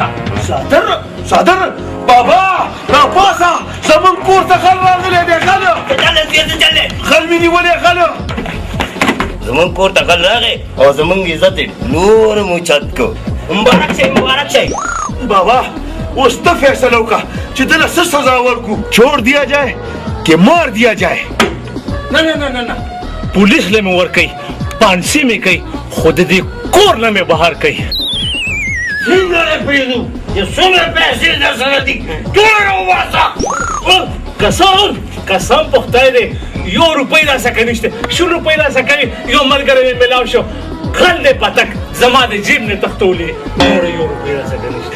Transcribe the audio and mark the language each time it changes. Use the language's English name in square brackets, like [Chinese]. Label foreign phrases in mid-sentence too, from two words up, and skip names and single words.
[Pashto] څادر بابا راپاسه زمونږ کور ته غل راغلی دی غلو غل مې نیولی غلو زمونږ کور ته غل راغی او زمونږ عزت یې نور مو چت کو. مبارک شئ مبارک شئ. بابا اوس ته فیصله وکړه چې دله څه سزا ورکړو [Urdu] چھوڑ دیا جائے کہ مار دیا جائے. [Pashto] نه نه نه نه نه پولیس له مې ورکوي پانسي مې کوي خو د دې کور نه مې بهر کوي. څنګه یې پرېږدو چې څومره پیسې در سره دي ټول راوباسه. قسم په خدای دی 1 روپۍ راسکه نشته 100 روپۍ راسکه یو ملګری مې ملاو شو غل دی پتک زما د جیب نه تختولې نور 1 روپۍ راسکه نشته.